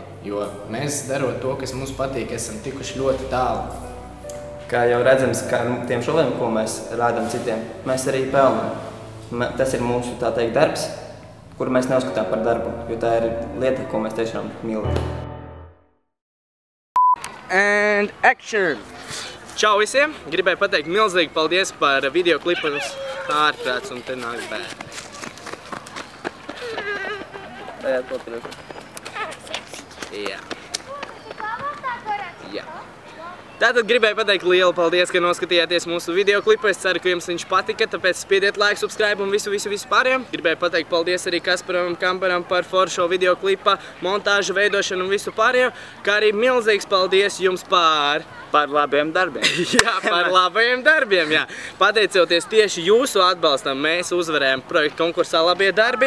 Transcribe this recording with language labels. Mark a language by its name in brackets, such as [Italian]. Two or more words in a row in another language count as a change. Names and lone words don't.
[Latvian] Jo mēs darot to, kas mums patīk, esam tikuši ļoti tālu. Kā jau redzams, kā tiem šoviem, ko mēs rādām citiem, mēs arī pelnām. Tas ir mūsu, tā teikt, darbs, kuru mēs neuzskatām par darbu, jo tā ir lieta, ko mēs tiešām mīlam. [English] And action! [Latvian] Čau visiem! Gribēju pateikt milzīgi paldies par videoklipu uz ārprāts un te nāk bērni. Jā. Jā. Tātad gribēju pateikt lielu paldies, ka noskatījāties mūsu videoklipu. Es ceru, ka jums viņš patika, tāpēc spiediet [English] like, subscribe [Latvian] un visu pārējo. Gribēju pateikt paldies arī Kasparam un Kamparam par foršo videoklipa, montāžu, veidošanu un visu pārējo, kā arī milzīgs paldies jums par labiem darbiem. Jā, par labajiem darbiem, jā. Pateicoties tieši jūsu atbalstam, mēs uzvarējām projektu konkursā Labie darbi.